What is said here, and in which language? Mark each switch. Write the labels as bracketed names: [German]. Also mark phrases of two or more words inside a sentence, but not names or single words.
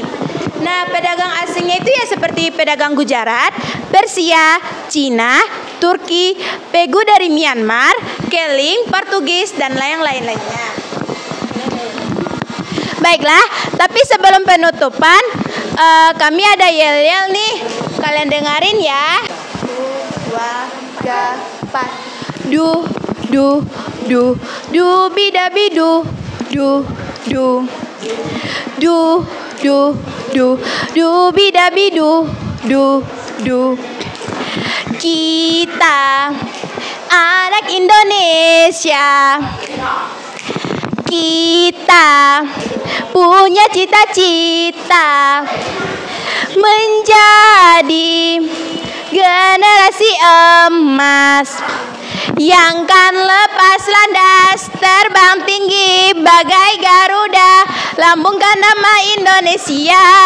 [Indonesian] Nah, pedagang asingnya itu ya seperti pedagang Gujarat, Persia, Cina, Turki, Pegu dari Myanmar, Keling, Portugis, dan yang lain-lainnya. Baiklah, tapi sebelum penutupan, kami ada yel-yel nih. Kalian dengerin ya. 2, 3, 4. Du, du, du, du, bidabidu. Du, du, du, du, du, du, bidabidu. Du, du. Kita anak Indonesia. Kita punya cita-cita menjadi generasi emas yang kan lepas landas, terbang tinggi bagai Garuda, lambungkan nama Indonesia.